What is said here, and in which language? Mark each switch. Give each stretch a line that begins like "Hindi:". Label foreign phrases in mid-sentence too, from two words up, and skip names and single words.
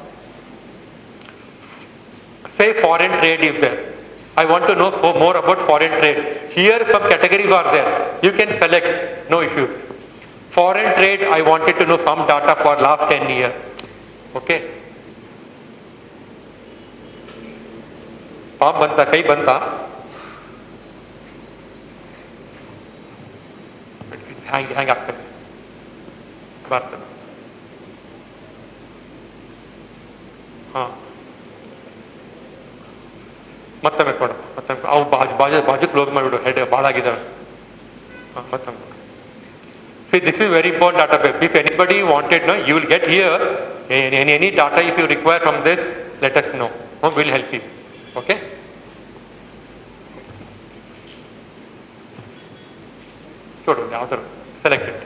English: Say foreign trade is there. I want to know more about foreign trade. Here some categories are there. You can select, no issues. Foreign trade, I wanted to know some data for last 10 years.
Kannada: Okay? ಪಾಮ್ ಬಂತಾ, ಕೈ ಬಂತಾ.
English: Hang up.
Kannada: ಬರ್ತದೆ. ಹಾಂ ಮತ್ತೊಮ್ಮೆ ಕೊಡು, ಮತ್ತೊಮ್ಮೆ ಅವು ಬಾಜು ಕ್ಲೋಸ್ ಮಾಡಿಬಿಡು, ಹೆಡ್ ಭಾಳ ಆಗಿದ್ದಾವೆ. ಹಾಂ ಮತ್ತೊಮ್ಮೆ.
English: See, this is very important database. If anybody wanted, no, you will get here any data if you require from this, let us know. We'll help you. Okay? Select it.